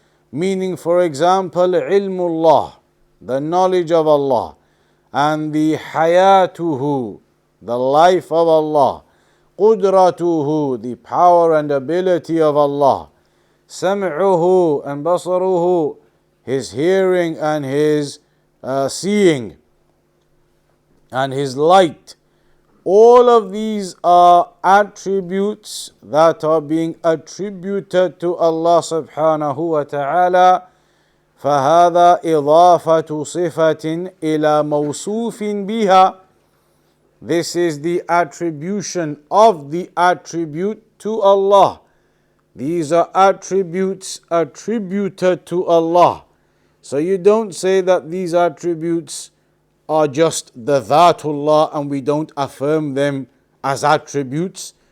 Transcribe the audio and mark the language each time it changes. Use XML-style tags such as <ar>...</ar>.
<en>Meaning, for example, ilmullah, the knowledge of Allah, and the hayatuhu, the life of Allah, qudratuhu, the power and ability of Allah, sam'uhu and basaruhu, his hearing and his seeing, and his light. All of these are attributes that are being attributed to Allah subhanahu wa ta'ala.</en> <ar>فهذا إضافة صفة إلى موصوف بها.</ar> <en>This is the attribution of the attribute to Allah. These are attributes attributed to Allah. So you don't say that these attributes are just the Dhatullah and we don't affirm them as attributes.</en>